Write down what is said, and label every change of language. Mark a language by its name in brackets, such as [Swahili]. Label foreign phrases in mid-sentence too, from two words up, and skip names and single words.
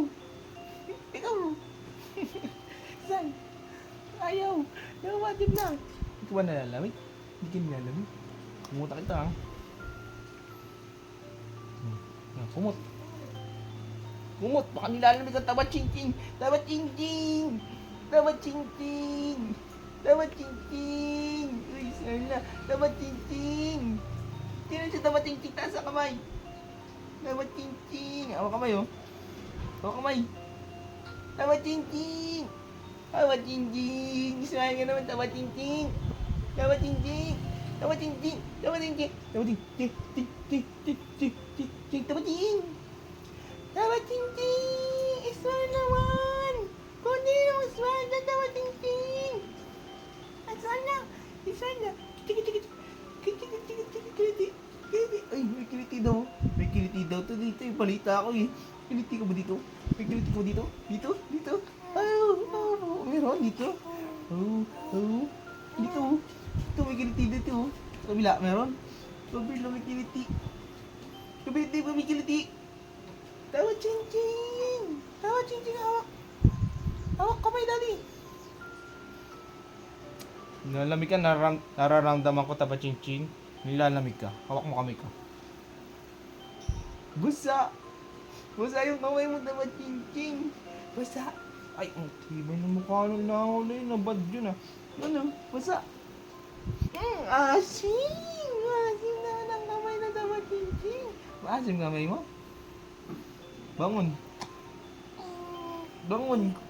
[Filipino] Ikaw mo. Smile. Ayaw. Nawamatib na. Hindi ka ba nalalamig? Hindi ka nilalamig. Pumunta kita ha. Kumot. Kumot. Baka nilalamig ang taba ching-ching. Taba ching-ching. Taba ching-ching. Taba ching-ching. Uy, smile na. Taba ching-ching. Sino siya taba ching-ching? Taas ang kamay. Taba ching-ching. Awa kamay oh. Awa kamay. Taba ching-ching. Taba ching-ching. Smile ka naman. Taba ching-ching. Taba ching-ching. Taba ching-ching. Taba ching-ching. Taba ching-ching. Ching-ching. Taba ching. Taba ching-ching. Smile naman. Kundi yung smile na taba ching-ching. Smile na. Smile na. Chiki-chiki. Kiliti. Ay, may kiliti daw. May kiliti daw to dito. Balita ako eh. Kiliti ka ba dito? May kiliti ka ba dito? Dito? Dito? Meron dito. Dito. Dito may kiliti dito. Sa kabila, meron. Sa kabila may kiliti. Kabila may kiliti. Tawa ching-ching. Tawa ching-ching. Hawak. Hawak kamay, Daddy. Nilalamig ka, nararamdaman ko taba ching-ching. Nilalamig ka. Hawak mo kamay ka. Busa. Busa yung kamay mo taba ching-ching. Busa. Ay, ang tibay ng mukha ng nahuli. Nabad yun ah. Ano? Busa. Asim. Asim na ng kamay na taba ching-ching. Maasim kamay mo? Bangon. Bangon.